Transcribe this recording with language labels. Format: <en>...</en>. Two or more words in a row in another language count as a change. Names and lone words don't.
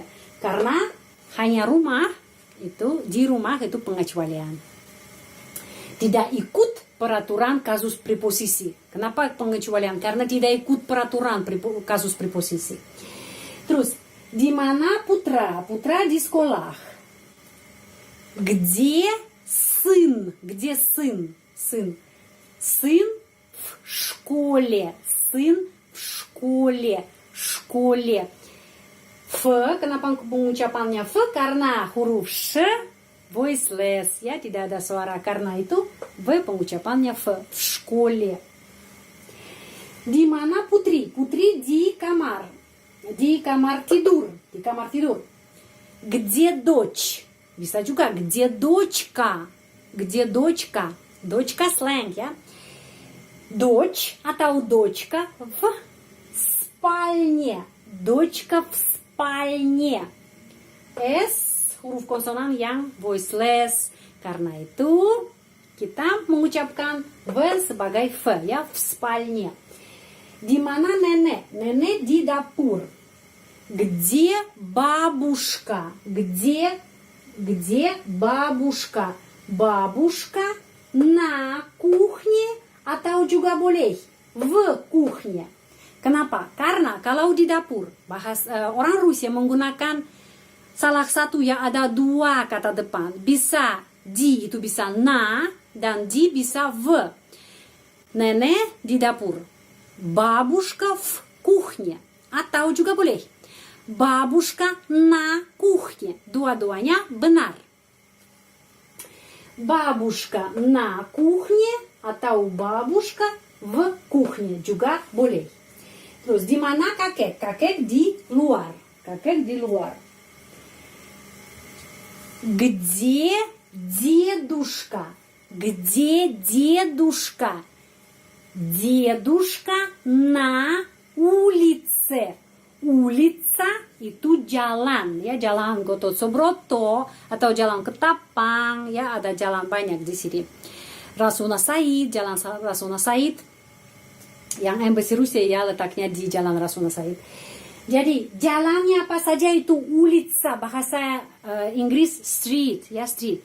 <id>Karena hanya rumah. Itu di rumah itu pengecualian. Tidak ikut peraturan kasus preposisi. Kenapa pengecualian? Karena tidak ikut peraturan kasus preposisi. Terus, di mana putra? Putra di sekolah.</id> <ru>Где сын? Где сын? Сын. Сын в школе. Сын в школе, школе.</ru> <id>F, kenapa pengucapannya F? Karena huruf sh voiceless, ya, tidak ada suara. Karena itu V pengucapannya V,</id> <ru>в школе.</ru> <id>Di mana Putri? Putri di kamar tidur, di kamar tidur.</id> <ru>Где дочь?</ru> <id>Bisa juga</id> <ru>где дочка, дочка</ru> <id>slang, ya.</id> <ru>Dочь atau дочка в спальне, дочка в спальне.</ru> <id>S huruf konsonan yang voiceless. Karena itu kita mengucapkan V sebagai V, ya,</id> <ru>в спальне.</ru> <id>Di mana nenek? Nenek di dapur.</id> <ru>Где бабушка? Где бабушка? Бабушка на кухне</ru> <id>atau juga boleh</id> <ru>в кухне.</ru> <id>Kenapa? Karena kalau di dapur, orang Rusia menggunakan salah satu yang ada dua kata depan. Bisa di, itu bisa na, dan di bisa v. Nenek di dapur.</id> <ru>Бабушка в кухне.</ru> <id>Atau juga boleh.</id> <ru>Бабушка на кухне.</ru> <id>Dua-duanya benar.</id> <ru>Бабушка на кухне atau бабушка в кухне</ru> <id>juga boleh. Terus di mana kakek? Kakek di luar. Kakek di luar.</id> <ru>Где дедушка? Где дедушка? Дедушка на улице.</ru> <id>Улица itu jalan, ya, jalan Gatot Subroto atau jalan Ketapang, ya, ada jalan banyak di sini. Rasuna Said, jalan Rasuna Said yang embassy Rusia, ya, letaknya di jalan Rasuna Said. Jadi jalannya apa saja itu улица, bahasa Inggris street, ya, street.</id>